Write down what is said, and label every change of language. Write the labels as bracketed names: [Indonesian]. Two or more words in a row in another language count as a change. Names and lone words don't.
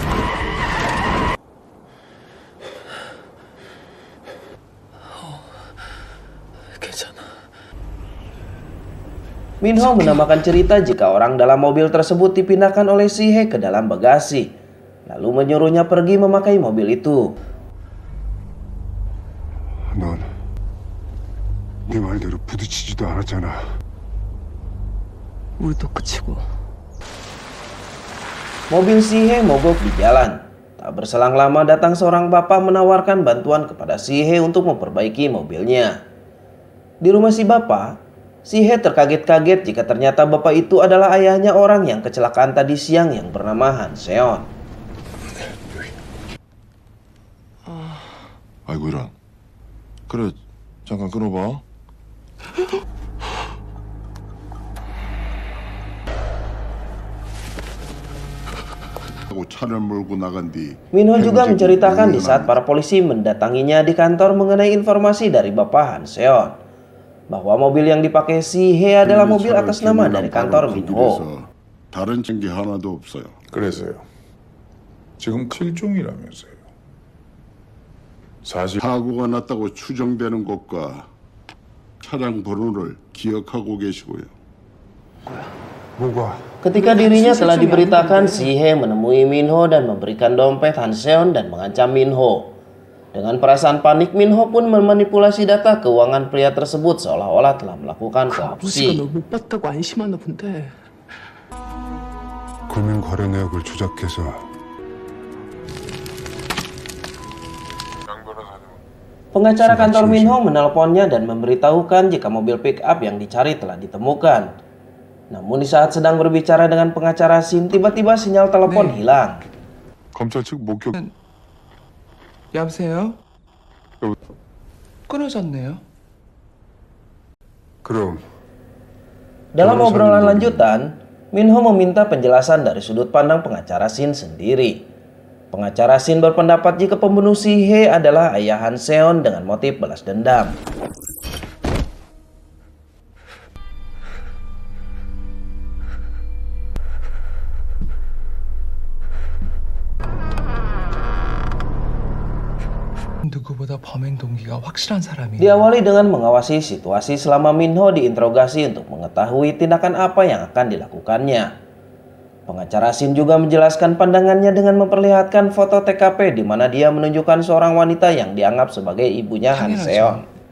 [Indonesian] Min Ho menambahkan cerita jika orang dalam mobil tersebut dipindahkan oleh Si Hye ke dalam bagasi, lalu menyuruhnya pergi memakai mobil itu. [Korean] 넌 네 말대로 부딪히지도 않았잖아. 우리도 끝이고. [Indonesian] Mobil Si Hye mogok di jalan. Tak berselang lama datang seorang bapak menawarkan bantuan kepada Si Hye untuk memperbaiki mobilnya. Di rumah si bapak, Si Hye terkaget-kaget jika ternyata bapak itu adalah ayahnya orang yang kecelakaan tadi siang yang bernama Han Seon. [Korean] 아이고 이런. 그래 잠깐 끊어봐. 하고 차를 몰고 나간 뒤 [Indonesian] Min Ho juga menceritakan di saat para polisi mendatanginya di kantor mengenai informasi dari bapak Han Seon bahwa mobil yang dipakai Si Hye adalah mobil atas nama dari kantor Min Ho. [Korean] 다른 증기 하나도 없어요. 그래서요. 지금 실종이라면서요. 사실 사고가 났다고 추정되는 곳과 차량 번호를 기억하고 계시고요. 뭐가? [Indonesian] Ketika dirinya telah diberitakan, Si Hye menemui Min Ho dan memberikan dompet Han Seon dan mengancam Min Ho. Dengan perasaan panik, Minho pun memanipulasi data keuangan pria tersebut seolah-olah telah melakukan [Korean] 아버지가 [Indonesian] korupsi. [Korean] 널 못 봤다고 안심하나 본데. 금융 거래 내역을 조작해서 [Indonesian] Pengacara kantor Minho menelponnya dan memberitahukan jika mobil pick-up yang dicari telah ditemukan. Namun di saat sedang berbicara dengan pengacara Shin, tiba-tiba sinyal telepon hilang. [Korean] 검찰 측 목격 여보세요? 끊어졌네요. 그럼 [Indonesian] Dalam obrolan lanjutan, Minho meminta penjelasan dari sudut pandang pengacara Shin sendiri. Pengacara Shin berpendapat jika pembunuh Si-hye adalah ayah Han Seon dengan motif balas dendam. [Korean] 누구보다 범행 동기가 확실한 사람이 [Indonesian] Diawali dengan mengawasi situasi selama Minho diinterogasi untuk mengetahui tindakan apa yang akan dilakukannya. Pengacara Shin juga menjelaskan pandangannya dengan memperlihatkan foto TKP di mana dia menunjukkan seorang wanita yang dianggap sebagai ibunya Han Seon.